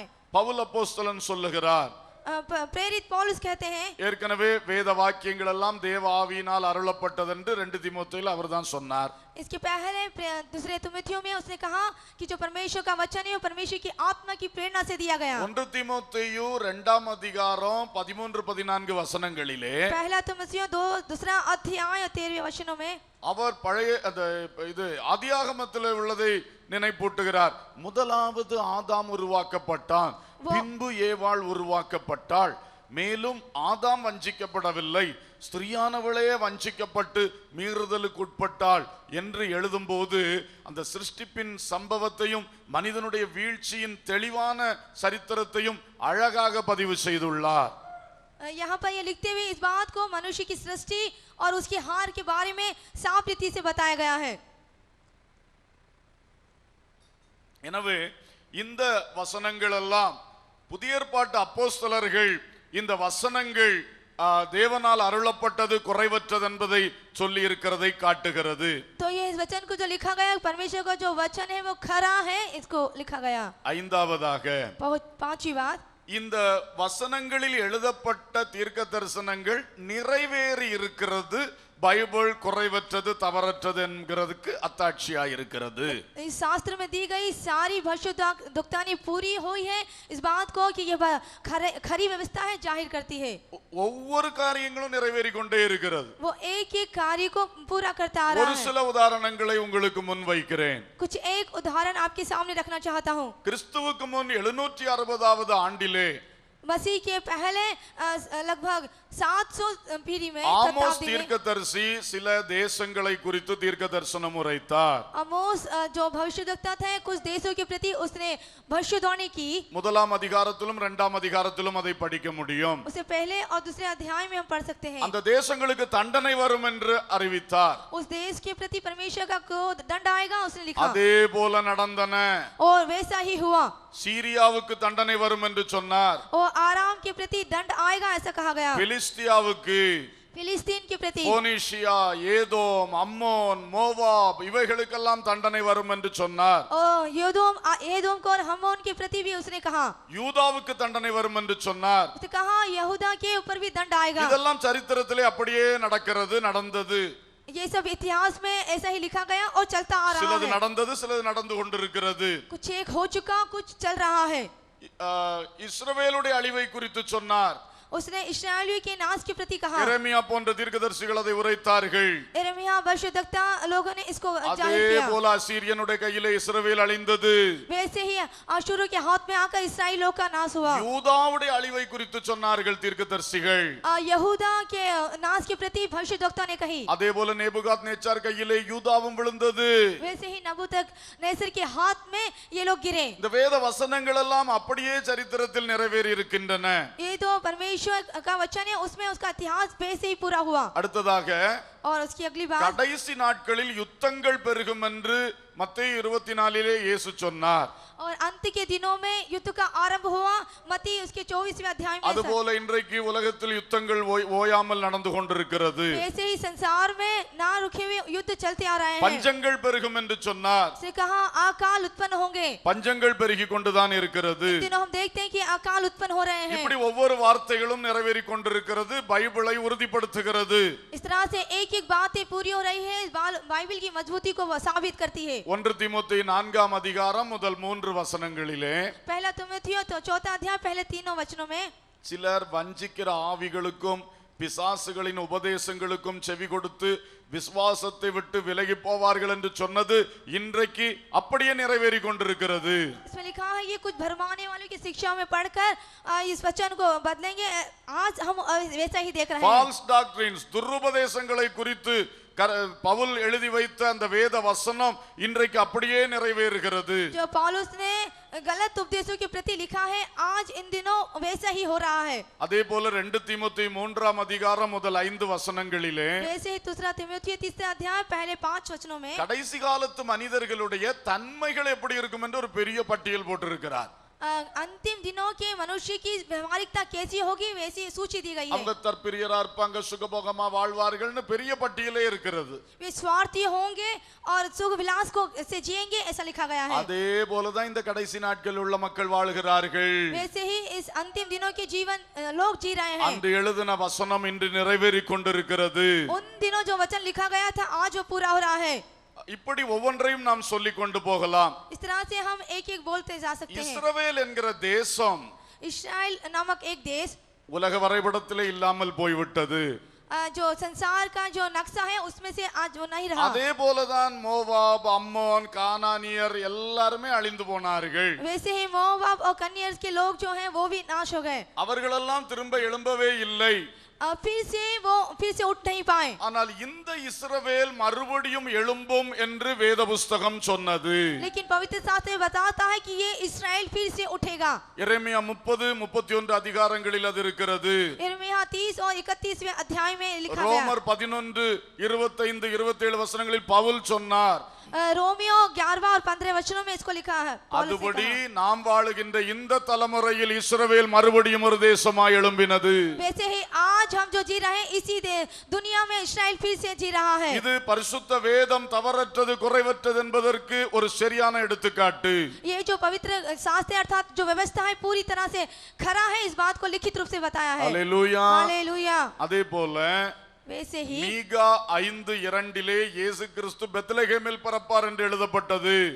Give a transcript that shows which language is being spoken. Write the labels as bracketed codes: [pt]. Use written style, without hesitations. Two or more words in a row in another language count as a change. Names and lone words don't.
[ta] பவுல் அப்போஸ்தலன் சொல்லுகிறார், [hi] प्रेरित पौलुस कहते हैं, [ta] ஏற்கனவே வேத வாக்கியங்கள் எல்லாம் தேவ ஆவியினால் அருளப்பட்டது என்று 2 தீமோத்தேயுல அவர்தான் சொன்னார். [hi] इसके पहले दूसरे तिमोथियों में उसने कहा कि जो परमेश्वर का वचन है वो परमेश्वर की आत्मा की प्रेरणा से दिया गया. [ta] 1 தீமோத்தேயு 2ஆம் அதிகாரம் 13-14 வசனங்களிலே [hi] पहला तिमोथियों 2 अध्याय 13 वचनों में [ta] அவர் பழைய இது ஆதியாகமத்தில் உள்ளதை நினைப்பூட்டுகிறார். முதலாவது ஆதாம் உருவாக்கப்பட்டான், பின்பு ஏவாள் உருவாக்கப்பட்டாள், மேலும் ஆதாம் வஞ்சிக்கப்படவில்லை, ஸ்திரீயானவளே வஞ்சிக்கப்பட்டு மீறுதலுக்கு உட்பட்டாள் என்று எழுதும்போது அந்த சிருஷ்டிப்பின் சம்பவத்தையும் மனிதனுடைய வீழ்ச்சியின் தெளிவான சரித்திரத்தையும் அழகாக பதிவு செய்துள்ளார். [hi] यहाँ पर ये लिखते हुए इस बात को मनुष्य की सृष्टि और उसकी हार के बारे में साफ रीति से बताया गया है. [ta] எனவே இந்த வசனங்கள் எல்லாம் புதிய ஏற்பாட்டு அப்போஸ்தலர்கள் இந்த வசனங்கள் தேவனால் அருளப்பட்டது குறைவற்றது என்பதை சொல்லி இருக்கிறதை காட்டுகிறது. [hi] तो ये इस वचन को जो लिखा गया परमेश्वर का जो वचन है वो खरा है, इसको लिखा गया. [ta] ஐந்தாவதாக [hi] पांचवी बात, [ta] இந்த வசனங்களில் எழுதப்பட்ட தீர்க்க தரிசனங்கள் நிறைவேறி இருக்கிறது, பைபிள் குறைவற்றது தவறற்றது என்கிறதுக்கு அத்தாட்சியா இருக்கிறது. [hi] इस शास्त्र में दी गई सारी भविष्यद्वक्तानी पूरी हुई है, इस बात को कि ये खरी व्यवस्था है जाहिर करती है. [ta] ஒவ்வொரு காரியங்களும் நிறைவேறி கொண்டே இருக்கிறது. [hi] वो एक एक कार्य को पूरा करता आ रहा [ta] ஒரு [hi] है. [ta] சில உதாரணங்களை உங்களுக்கு முன் வைக்கிறேன். [hi] कुछ एक उदाहरण आपके सामने रखना चाहता हूँ. [ta] கிறிஸ்துவுக்கு முன் 760வது ஆண்டிலே [hi] मसीह के पहले लगभग 700 पीढ़ी में [ta] ஆமோஸ் தீர்க்கதரிசி சில தேசங்களை குறித்து தீர்க்க தரிசனம் உரைத்தார். [hi] आमोस जो भविष्यद्वक्ता थे कुछ देशों के प्रति उसने भविष्यवाणी की. [ta] முதலாம் அதிகாரத்திலும் 2ஆம் அதிகாரத்திலும் அதை படிக்க முடியும். [hi] उसे पहले और दूसरे अध्याय में हम पढ़ सकते हैं. [ta] அந்த தேசங்களுக்கு தண்டனை வரும் என்று அறிவித்தார். [hi] उस देश के प्रति परमेश्वर का क्रोध दंड आएगा उसने लिखा. [ta] அதே போல நடந்தன. [hi] और वैसा ही हुआ. [ta] சீரியாவுக்கு தண்டனை வரும் என்று சொன்னார். [hi] और आराम के प्रति दंड आएगा ऐसा कहा गया. [ta] பிலிஸ்தியாவுக்கு, [hi] फिलिस्तीन के प्रति, [ta] போனிஷியா, ஏதோம், அம்மோன், மோவாப் இவைகளுக்கெல்லாம் தண்டனை வரும் என்று சொன்னார். [hi] और एदोम को और हमोन के प्रति भी उसने कहा. [ta] யூதாவுக்கு தண்டனை வரும் என்று சொன்னார். [hi] उसने कहा यहूदा के ऊपर भी दंड आएगा. [ta] இதெல்லாம் சரித்திரத்திலே அப்படியே நடக்கிறது, நடந்தது. [hi] ये सब इतिहास में ऐसा ही लिखा गया और चलता आ रहा [ta] சிலது [hi] है. [ta] நடந்தது, சிலது நடந்து கொண்டிருக்கிறது. [hi] कुछ एक हो चुका, कुछ चल रहा है. [ta] இஸ்ரவேலுடைய அழிவை குறித்து சொன்னார். [hi] उसने इस्राएलियों के नाश के प्रति कहा. [ta] எரேமியா போன்ற தீர்க்கதரிசிகள் அதை உரைத்தார்கள். [hi] यिर्मयाह भविष्यद्वक्ता लोगों ने इसको जाहिर [ta] அதே [hi] किया. [ta] போல அசீரியனுடைய கையிலே இஸ்ரவேல் அழிந்தது. [hi] वैसे ही अशूर के हाथ में आकर इस्राएलियों का नाश हुआ. [ta] யூதாவுடைய அழிவை குறித்து சொன்னார்கள் தீர்க்கதரிசிகள். [hi] यहूदा के नाश के प्रति भविष्यद्वक्ता ने कही. [ta] அதே போல நேபுகாத்நேச்சார் கையிலே யூதாவும் விழுந்தது. [hi] वैसे ही नबूकदनेस्सर के हाथ में ये लोग गिरे. [ta] இந்த வேத வசனங்கள் எல்லாம் அப்படியே சரித்திரத்தில் நிறைவேறி இருக்கின்றன. [hi] ये तो परमेश्वर ईश्वर का वचन है उसमें उसका इतिहास वैसे ही पूरा हुआ। [ta] அடுத்ததாக [hi] और उसकी अगली बात, [ta] கடைசி நாட்களில் யுத்தங்கள் பெருகும் என்று மத்தேயு 24 இயேசு சொன்னார். [hi] और अंत के दिनों में युद्ध का आरंभ हुआ मत्ती उसके 24वें अध्याय में। [ta] அதுபோல இன்றைக்கு உலகத்தில் யுத்தங்கள் ஓயாமல் நடந்து கொண்டிருக்கிறது. [hi] वैसे ही संसार में ना रुके हुए युद्ध चलते आ रहे हैं। [ta] பஞ்சங்கள் பெருகும் என்று சொன்னார். [hi] से कहा अकाल उत्पन्न होंगे। [ta] பஞ்சங்கள் பெருகி கொண்டுதான் இருக்கிறது. [hi] इन दिनों हम देखते हैं कि अकाल उत्पन्न हो रहे हैं। [ta] இப்படி ஒவ்வொரு வார்த்தைகளும் நிறைவேறி கொண்டிருக்கிறது. பைபிளை உறுதிப்படுத்துகிறது. [hi] इस तरह से एक एक बातें पूरी हो रही है, बाइबल की मजबूती को साबित करती है। [ta] 1 தீமோத்தேயு 4 அதிகாரம் முதல் 3 வசனங்களிலே [hi] पहला तीमुथियुस तो 4 अध्याय पहले 3 वचनों में, [ta] சிலர் வஞ்சிக்கிற ஆவிகளுக்கும் பிசாசுகளின் உபதேசங்களுக்கும் செவி கொடுத்து விசுவாசத்தை விட்டு விலகி போவார்கள் என்று சொன்னது இன்றைக்கு அப்படியே நிறைவேறி கொண்டிருக்கிறது. [hi] इसमें लिखा है ये कुछ भरमाने वालों की शिक्षा में पढ़कर इस वचन को बदलेंगे। आज हम वैसा ही देख रहे हैं। [en] false doctrines [ta] துருபதேசங்களை குறித்து பவுல் எழுதி வைத்த அந்த வேத வசனம் இன்றைக்கு அப்படியே நிறைவேறுகிறது. [hi] जो पौलुस ने गलत उपदेशों के प्रति लिखा है आज इन दिनों वैसा ही हो रहा है। [ta] அதே போல 2 தீமோத்தேயு 3 அதிகாரம் முதல் 5 வசனங்களிலே [hi] वैसे ही दूसरा तीमुथियुस 3 अध्याय पहले 5 वचनों में [ta] கடைசி காலத்து மனிதர்களுடைய தன்மைகள் எப்படி இருக்கும் என்று ஒரு பெரிய பட்டியல் போட்டிருக்கிறார். [hi] अंतिम दिनों के मनुष्य की व्यवहारिकता कैसी होगी वैसी सूची दी गई है। [ta] அவங்க தற்பிரியரா இருப்பாங்க, சுகபோகமா வாழ்வார்கள்னு பெரிய பட்டியலே இருக்கிறது. [hi] वे स्वार्थी होंगे और सुख विलास को से जिएंगे ऐसा लिखा गया है। [ta] அதே போலதான் இந்த கடைசி நாட்கள் உள்ள மக்கள் வாழ்கிறார்கள். [hi] वैसे ही इस अंतिम दिनों के जीवन लोग जी रहे हैं। [ta] அந்த எழுதின வசனம் இன்று நிறைவேறி கொண்டிருக்கிறது. [hi] उन दिनों जो वचन लिखा गया था आज वो पूरा हो रहा है। [ta] இப்படி ஒவ்வொன்றையும் நாம் சொல்லிக் கொண்டு போகலாம். [hi] इस तरह से हम एक एक बोलते जा सकते हैं। [ta] இஸ்ரவேல் என்கிற தேசம் [hi] इस्राएल नामक एक देश [ta] உலக வரைபடத்திலே இல்லாமல் போய்விட்டது. [hi] जो संसार का जो नक्शा है उसमें से आज वो नहीं रहा। [ta] அதே போலதான் மோவாப், அம்மோன், கானானியர் எல்லாருமே அழிந்து போனார்கள். [hi] वैसे ही मोआब और कन्यर्स के लोग जो हैं वो भी नाश हो गए। [ta] அவர்களெல்லாம் திரும்ப எழும்பவே இல்லை. [hi] फिर से उठ नहीं पाए। [ta] ஆனால் இந்த இஸ்ரவேல் மறுபடியும் எழும்பும் என்று வேத புஸ்தகம் சொன்னது. [hi] लेकिन पवित्र शास्त्र में बताता है कि ये इस्राएल फिर से उठेगा। [ta] எரேமியா 30-31 அதிகாரங்களில் அது இருக்கிறது. [hi] यिर्मयाह 30 और 31वें अध्याय में लिखा गया। [ta] ரோமர் 11-25-27 வசனங்களில் பவுல் சொன்னார். [hi] रोमियो 11 और 15 वचनों में इसको लिखा है। [ta] அதுபடி நாம் வாழுகின்ற இந்த தலைமுறையில் இஸ்ரவேல் மறுபடியும் ஒரு தேசமாய் எழும்பினது. [hi] वैसे ही आज हम जो जी रहे हैं इसी दुनिया में इस्राएल फिर से जी रहा है। [ta] இது பரிசுத்த வேதம் தவறற்றது குறைவற்றது என்பதற்கு ஒரு சரியான எடுத்துக்காட்டு. [hi] ये जो पवित्र शास्त्र अर्थात जो व्यवस्था है पूरी तरह से खरा है इस बात को लिखित रूप से बताया है। हालेलुया हालेलुया। [ta] அதே போல [hi] वैसे ही [ta] மீகா 5:2 இயேசு கிறிஸ்து பெத்லகேமில் பிறப்பார் என்று எழுதப்பட்டது.